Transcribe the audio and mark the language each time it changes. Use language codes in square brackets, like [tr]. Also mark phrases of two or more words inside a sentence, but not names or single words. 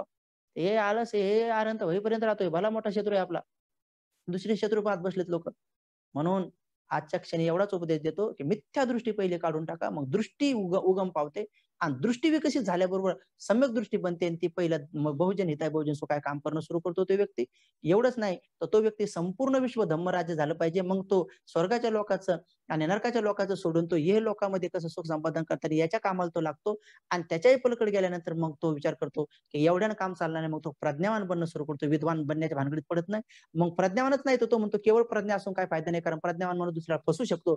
[mr] हे आळस हे आरंत होईपर्यंत राहतोय. भला मोठा शत्रू आहे आपला. दुसरे शत्रू पाहत बसलेत लोकं. म्हणून आजच्या क्षणी एवढाच उपदेश देतो, की मिथ्या दृष्टी पहिले काढून टाका. मग दृष्टी उगम पावते आणि दृष्टी विकसित झाल्याबरोबर सम्यक दृष्टी बनते आणि ती पहिलं मग [sa] बहुजन हिताय बहुजन सुखाय [mr] काम करणं सुरू करतो तो व्यक्ती. एवढंच नाही तर तो व्यक्ती संपूर्ण विश्व धम्मराज्य झालं पाहिजे. मग तो स्वर्गाच्या लोकाचं आणि नरकाच्या लोकांचं सोडून तो हे लोकांमध्ये कसं सुख संपादन करतात याच्या कामाला तो लागतो आणि त्याच्याही पलीकडे गेल्यानंतर मग तो विचार करतो, की एवढ्यानं काम चालणार नाही. मग तो प्रज्ञावान बनणं सुरू करतो. विद्वान बनण्याच्या भानगडीत पडत नाही. मग प्रज्ञावानच नाही तर तो म्हणतो केवळ प्रज्ञा असून काय फायदा नाही, कारण प्रज्ञावान म्हणून दुसऱ्याला फसू शकतो.